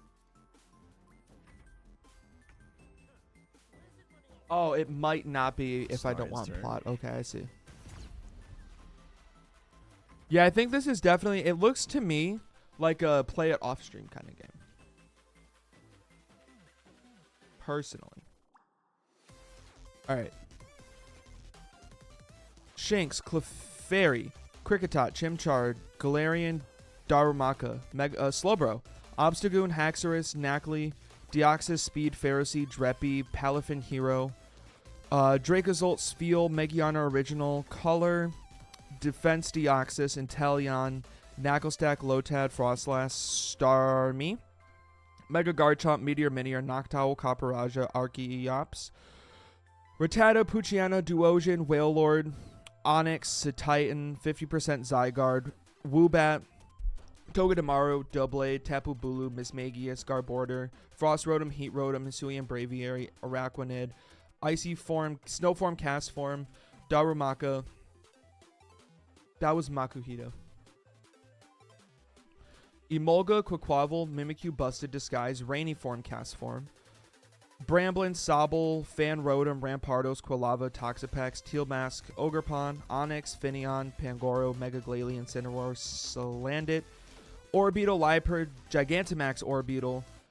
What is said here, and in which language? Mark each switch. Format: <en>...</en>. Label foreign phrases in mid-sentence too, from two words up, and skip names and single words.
<en>Oh, it might not be if I don't want turn. plot. Okay, I see. Yeah, I think this is definitely, it looks to me like a play it off stream kind of game. Personally. Alright. Shanks, Clefairy, Kricketot, Chimchar, Galarian, Darumaka, Slowbro, Obstagoon, Haxorus, Knackley, Deoxys, Speed, Pharisee, Dreppy, Palafin Hero, Dracozolt, Spheal, Megiana Original, Color, Defense Deoxys, Inteleon, Knucklestack, Lotad, Frostlass, Starmie, Mega Garchomp, Meteor Minior, Noctowl, Copperajah, Archeops, Rattata, Poochyena, Duosion, Wailord, Onix, Titan, 50% Zygarde, Woobat, Togedemaru, Doublade, Tapu Bulu, Mismagius, Garbodor, Frost Rotom, Heat Rotom, Hisuian Braviary, Araquanid, Icy Form, Snow Form, Cast Form, Darumaka. That was Makuhito. Emolga, Quaquaval, Mimikyu, Busted Disguise, Rainy Form, Cast Form, Bramblin, Sobble, Fan Rotom, Rampardos, Quilava, Toxapex, Teal Mask, Ogerpon, Onix, Finneon, Pangoro, Mega Glalie, Incineroar, Salandit, Orbeetle, Liepard, Gigantamax Orbeetle,</en>